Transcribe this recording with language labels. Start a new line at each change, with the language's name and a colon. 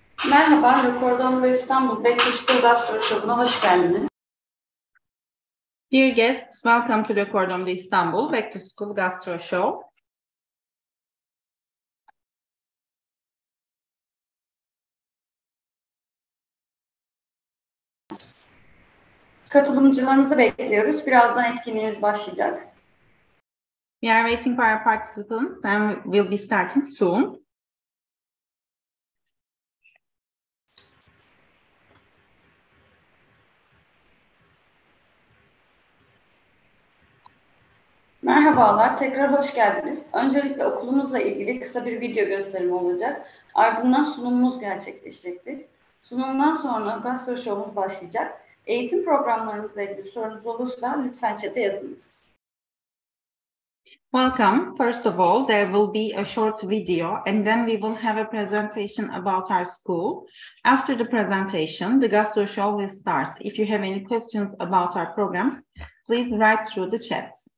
Turkish: Merhaba, İstanbul Gastrosshow'una hoş geldiniz.
English: Dear guests, welcome to the İstanbul Back to School Gastroshow.
Turkish: Katılımcılarımızı bekliyoruz. Birazdan etkinliğimiz başlayacak.
English: We are waiting for our participants and we'll be starting soon.
Turkish: Merhabalar, tekrar hoş geldiniz. Öncelikle okulumuzla ilgili kısa bir video gösterimi olacak. Ardından sunumumuz gerçekleşecektir. Sunumdan sonra Gastrosshow'umuz başlayacak. Eğitim programlarınızla ilgili sorunuz olursa lütfen chat'e yazınız.
English: Welcome. First of all, there will be a short video and then we will have a presentation about our school. After the presentation, the Gastro Show will start. If you have any questions about our programs, please write through the chat.